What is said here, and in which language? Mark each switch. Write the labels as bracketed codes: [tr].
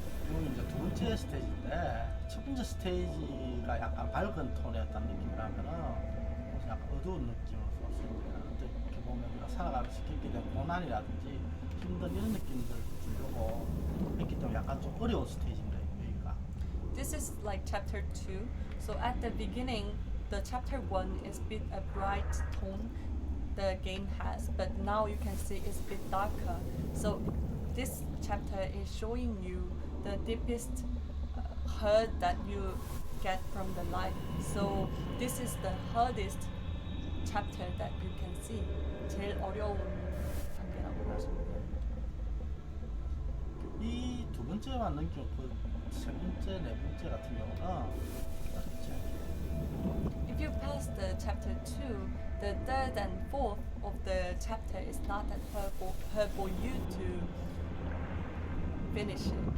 [ko] 이건 이제 두 번째 스테이지인데 첫 번째 스테이지가 약간 밝은 톤의 어떤 느낌이라면은 약간 어두운 느낌으로 썼습니다. 이렇게 보면 우리가 살아가면서 겪게 된 고난이라든지 힘든 이런 느낌들을 주려고 했기 때문에 약간 좀 어려운 스테이지인데 여기가. [en] This is like chapter 2. So at the beginning, the chapter 1 is a bit a bright tone the game has, but now you can see it's a bit darker. So this chapter is showing you the deepest hurt that you get from the life. So this is the hardest chapter that you can see. [ko] 제일 어려운 단계라고 하십니다. 이 두 번째만 넘기고 세 번째, 네 번째 같은 경우는 어렵지 않게. [en] If you pass the chapter 2, the third and fourth of the chapter is not that hard for you to finish it.